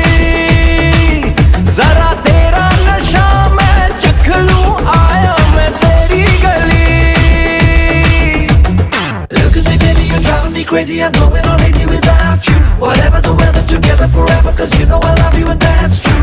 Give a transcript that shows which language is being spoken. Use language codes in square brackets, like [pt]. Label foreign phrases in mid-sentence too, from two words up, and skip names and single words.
[hi] जरा तेरा नशा मैं चख लूं, आया मैं तेरी गली। [en] Look at me baby, you're driving me crazy, I'm going on lazy without you. Whatever the weather, together forever, cause you know I love you and that's true.